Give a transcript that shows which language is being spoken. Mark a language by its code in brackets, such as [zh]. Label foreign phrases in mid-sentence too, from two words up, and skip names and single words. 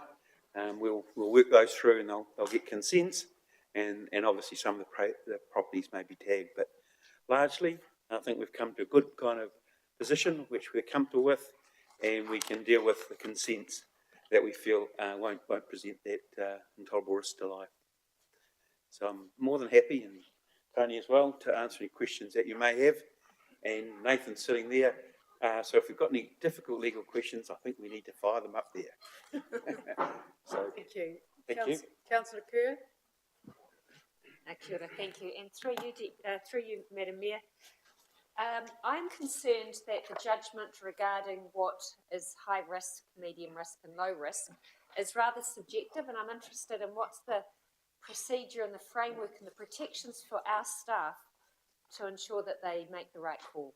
[en] We'll work those through and they'll get consents, and obviously some of the properties may be tagged, but largely I think we've come to a good kind of position which we're comfortable with, and we can deal with the consents that we feel won't present that intolerable risk to life. So I'm more than happy, and Tony as well, to answer any questions that you may have, and Nathan's sitting there. So if we've got any difficult legal questions, I think we need to fire them up there. So, thank you. Thank you. Councillor Kerr. [mi] Kia ora, [en] thank you. And through you, Madam Mayor, I'm concerned that the judgment regarding what is high risk, medium risk and low risk is rather subjective, and I'm interested in what's the procedure and the framework and the protections for our staff to ensure that they make the right call.